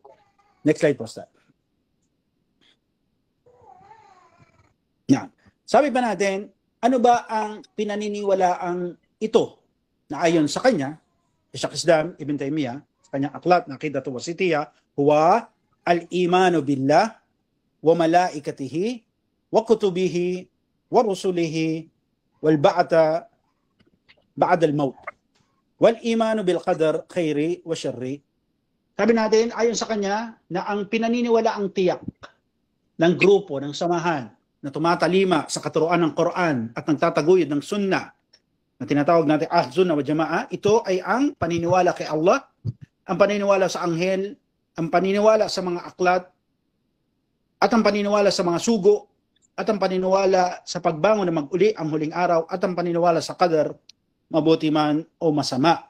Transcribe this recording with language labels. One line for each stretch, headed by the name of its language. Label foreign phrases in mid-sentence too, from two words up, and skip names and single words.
English: Next slide po, Ustad. Yan.
Filipino: Sabi pa natin, ano ba ang pinaniniwalaang ito na ayon sa kanya, Shaykh Islam Ibn Taymiyyah, kanyang aklat na Aqidatul Wasitiyah,
Arabic: هو الإيمان بالله وملائكته وكتبه ورسله والبعث بعد الموت والإيمان بالقدر خيره وشره.
Filipino: Sabi natin ayon sa kanya na ang pinaniniwalaang tiyak ng grupo, ng samahan na tumatalima sa katuruan ng Quran at nagtataguyod ng sunnah na tinatawag natin Ahl Sunnah wa Jama'ah, ito ay ang paniniwala kay Allah, ang paniniwala sa anghel, ang paniniwala sa mga aklat, at ang paniniwala sa mga sugo, at ang paniniwala sa pagbangon na mag-uli ang huling araw, at ang paniniwala sa qadar, mabuti man o masama.